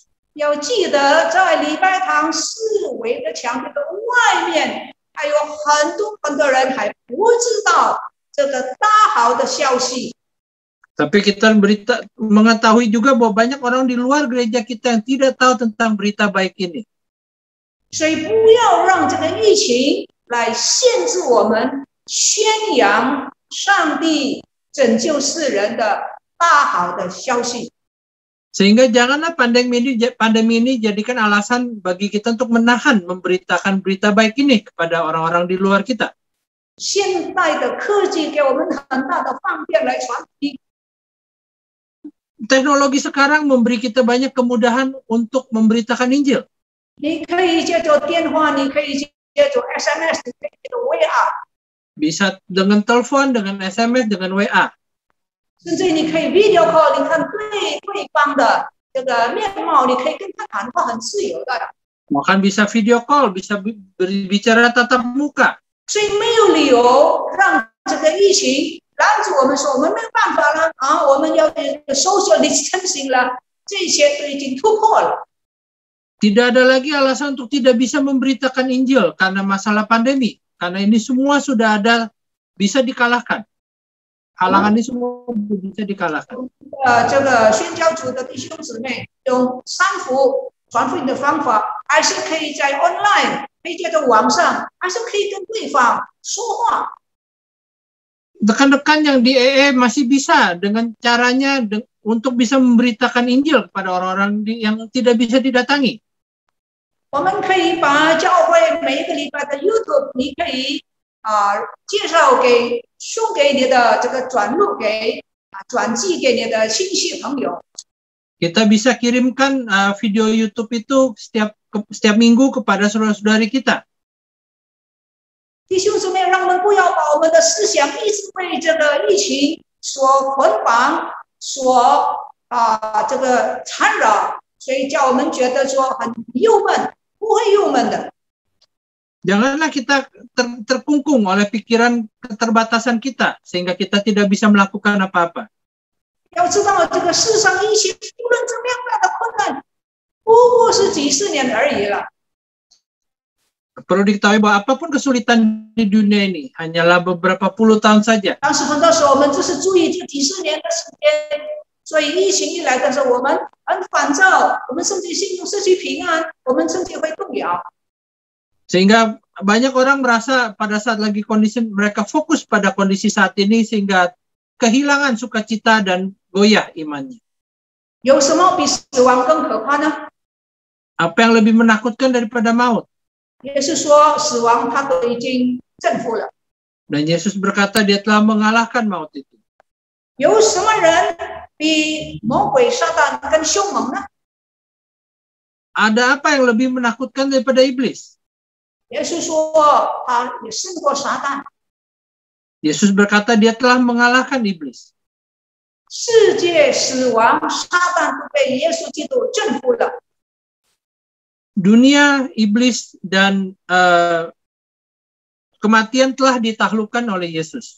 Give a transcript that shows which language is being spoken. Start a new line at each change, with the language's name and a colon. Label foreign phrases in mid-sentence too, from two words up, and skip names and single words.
Chinese: 要记得在礼拜堂四围的墙壁的外面，还有很多人还不知道这个大好的消息。
Indonesian: Tapi kita mengetahui juga bahwa banyak orang di luar gereja kita yang tidak tahu tentang berita baik ini.
Chinese: 所以不要让这个疫情来限制我们宣扬上帝拯救世人的大好的消息。
Indonesian: Sehingga janganlah pandemi ini jadikan alasan bagi kita untuk menahan memberitakan berita baik ini kepada orang-orang di luar kita.
Chinese: 现代的科技给我们很大的方便来传递。
Indonesian: Teknologi sekarang memberi kita banyak kemudahan untuk memberitakan Injil.
Chinese: 你可以借着电话，你可以借着 SMS， 你可以借着 WA，
Indonesian: Bisa dengan telepon, dengan SMS, dengan WA.
Chinese: 甚至你可以
English: video call，
Chinese: 你看对方的这个面貌，你可以跟他谈话，很自由的。
Indonesian: Bahkan bisa
English: video call,
Indonesian: bisa berbicara tatap muka.
Chinese: 所以没有理由让这个疫情拦住我们说我们没有办法了啊，我们要
English: social distancing
Chinese: 了，这些都已经突破了。
Indonesian: Tidak ada lagi alasan untuk tidak bisa memberitakan Injil karena masalah pandemi. Karena ini semua sudah ada, bisa dikalahkan. halangan ini semua bisa dikalahkan.
Chinese: 这个宣教组的弟兄姊妹用三福传福音的方法，还是可以在 online， 可以在这网上，还是可以跟对方说话。
Indonesian: Rekan-rekan yang di EE masih bisa dengan caranya untuk bisa memberitakan Injil kepada orang-orang yang tidak bisa didatangi.
Chinese: 我们可以把教会每一个礼拜的 YouTube， 你可以介绍给送给你的这个转录给转寄给你的亲戚朋友。
Indonesian: Kita bisa kirimkan video YouTube itu setiap minggu kepada saudara-saudari kita.
Chinese: 弟兄姊妹，让我们不要把我们的思想一直被这个疫情所捆绑，所这个缠绕，所以叫我们觉得说很忧闷，不会忧闷的。
Indonesian: Janganlah kita terkungkung oleh pikiran keterbatasan kita sehingga kita tidak bisa melakukan apa-apa.
Chinese: 要知道，这个世上疫情无论怎么样大的困难，不过是几十年而已了。
Indonesian: Perlu diketahui bahwa apapun kesulitan di dunia ini hanyalah beberapa puluh tahun saja.
Chinese: 但是很多时候我们只是注意这几十年的时间，所以疫情一来的时候，我们很烦躁，我们甚至心中失去平安，我们甚至会动摇。
Indonesian: Sehingga banyak orang merasa pada saat lagi kondisi mereka fokus pada kondisi saat ini sehingga kehilangan sukacita dan goyah imannya.
Chinese: 有什么比死亡更可怕呢？
Indonesian: Apa yang lebih menakutkan daripada maut?
Chinese: 也是说，死亡它都已经征服了。
Indonesian: Dan Yesus berkata dia telah mengalahkan maut itu.
Chinese: 有什么人比魔鬼撒旦更凶猛呢？
Indonesian: Ada apa yang lebih menakutkan daripada iblis?
Chinese: 也是说，他也胜过撒旦。
Indonesian: Yesus berkata dia telah mengalahkan iblis.
Chinese: 世界、死亡、撒旦都被耶稣基督征服了。
Indonesian: Dunia, iblis, dan kematian telah ditaklukkan oleh Yesus.